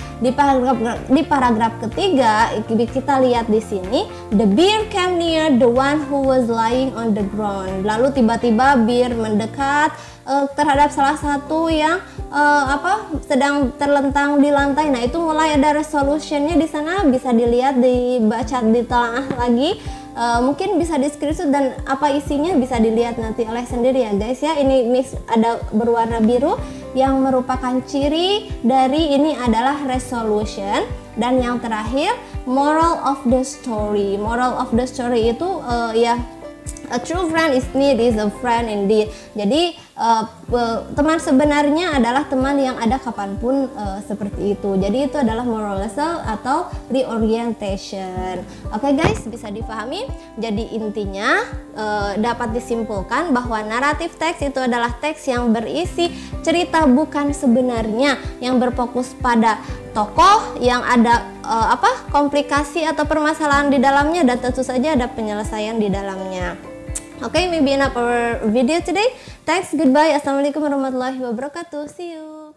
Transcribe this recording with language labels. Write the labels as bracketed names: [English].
[Indonesian] Di paragraf ketiga kita lihat di sini, [English] the bear came near the one who was lying on the ground. [Indonesian] Lalu tiba-tiba bear mendekat terhadap salah satu yang sedang terlentang di lantai. Nah, itu mulai ada resolutionnya di sana, bisa dilihat, dibaca, ditelaah lagi. Mungkin bisa di screenshot dan apa isinya bisa dilihat nanti oleh sendiri ya guys ya. Ini Miss ada berwarna biru yang merupakan ciri dari ini adalah resolution. Dan yang terakhir, [English] moral of the story. Moral of the story [Indonesian] itu ya, [English] a true friend is need is a friend indeed. [Indonesian] Jadi teman sebenarnya adalah teman yang ada kapanpun, seperti itu. Jadi itu adalah moral lesson atau reorientation. Oke guys, bisa difahami. Jadi intinya dapat disimpulkan bahwa naratif teks itu adalah teks yang berisi cerita bukan sebenarnya, yang berfokus pada tokoh yang ada komplikasi atau permasalahan di dalamnya, dan tentu saja ada penyelesaian di dalamnya. [English] Okay, maybe enough our video today. Thanks, goodbye, assalamualaikum warahmatullahi wabarakatuh. See you.